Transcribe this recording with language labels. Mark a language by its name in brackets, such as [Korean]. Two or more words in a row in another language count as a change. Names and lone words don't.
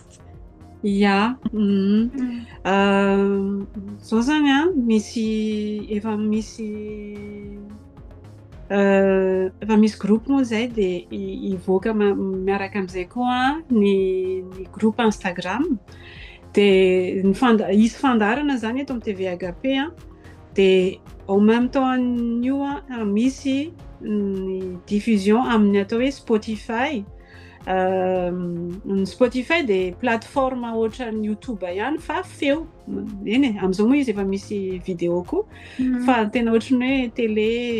[Malagasy] Ya, zao zany efa misy groupe moa zay dia hivoaka miaraka amin'izay koa ny groupe Instagram dia isy fandarana zany eto amin'ny TV AKP dia [French] en même temps [Malagasy] an'io misy ny diffusion amin'ny atao hoe Spotify. Ny Spotify dia plateforme ohatra ny YouTube ihany fa feo eny amin'izao moa izy efa misy vidéo koa fa tena ohatran'ny hoe télé